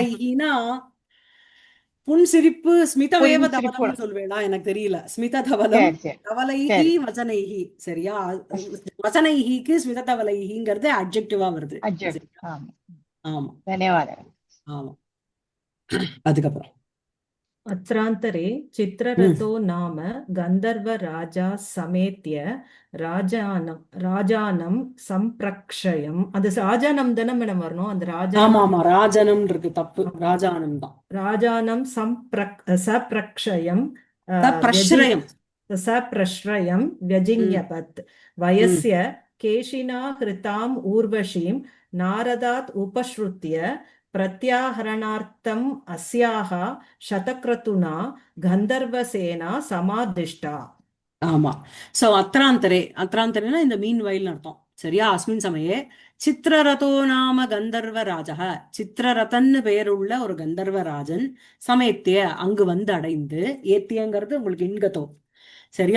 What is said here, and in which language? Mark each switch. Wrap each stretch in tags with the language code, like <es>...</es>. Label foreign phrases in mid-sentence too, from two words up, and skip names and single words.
<ta>தவலைஹினா புன்சிரிப்பு. ஸ்மிதவேவ புன்சிரிப்பு தவலம்னு சொல்வேடா, எனக்கு தெரியல.</ta> <sa>स्मित धवलम्</sa> <ta>சரி சரி தவலைஹி சரி வச்சனைஹி. சரியா? வச்சனைஹிக்கு ஸ்மித தவலைஹிங்கிறது அட்ஜெக்டிவா வருது. அஜட் சரியா? ஆமா ஆமா ధన్యవాదాలు ஆமா. அதுக்கப்புறம் अत्रान्तरे ம்</ta> <sa>चित्ररथो नाम गन्धर्वराजा समेत्य राजानं सम्प्रक्षयम्</sa> <ta>அது ராஜானம் தானே மேடம் வரணும் அந்த ஆமா ராஜானம் ஆமா, ராஜனம் இருக்கு, தப்பு. ராஜானம் தான்.</ta> <sa>ராஜானம் सप्रक्षयम्</sa> <ta>பிரஸ்ரயம். सप्रश्रयं ம் व्यजिज्ञपत् ம்</ta> <sa>वयस्य केशिना हृताम् ऊर्वशीं नारदात् उपश्रुत्य प्रत्याहरणार्थम् अस्याः शतक्रतुना गन्धर्वसेना समादिष्टा.</sa> <ta>ஆமா. சோ அத்ராந்தரேனா இந்த மீன் வயல்னு அர்த்தம். சரியா?</ta> <sa>अस्मिन् समये चित्ररथो नाम गन्धर्व राजः.</sa> <ta>சித்திரரதன்னு பெயருள்ள ஒரு கந்தர்வராஜன் சமேத்திய அங்கு வந்து அடைந்து. ஏத்தியங்கிறது உங்களுக்கு இன்கதோ. சரியா?</ta>